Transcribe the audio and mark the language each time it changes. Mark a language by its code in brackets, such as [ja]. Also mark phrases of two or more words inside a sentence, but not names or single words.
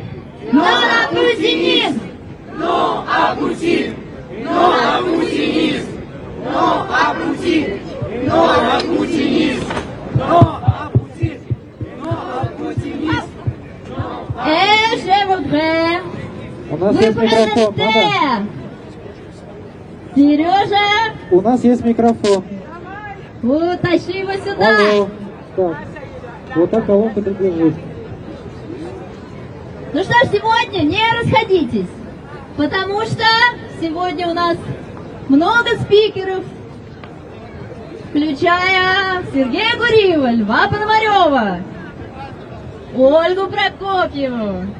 [fr] Non à poutinisme. Non à Poutine. Non à poutinisme. Non à Poutine. Non à poutinisme. Non à Poutine. Non à poutinisme. Et je voudrais [ru] У нас [fr] vous [ru] есть микрофон. [fr] présenter Сережа, [ru] У нас есть микрофон. утащи его сюда. Алло. Так. Вот так колонку ты держишь. Ну что ж, сегодня не расходитесь, потому что сегодня у нас много спикеров, включая Сергея Гуриева, Льва Пономарева, Ольгу Прокопьеву.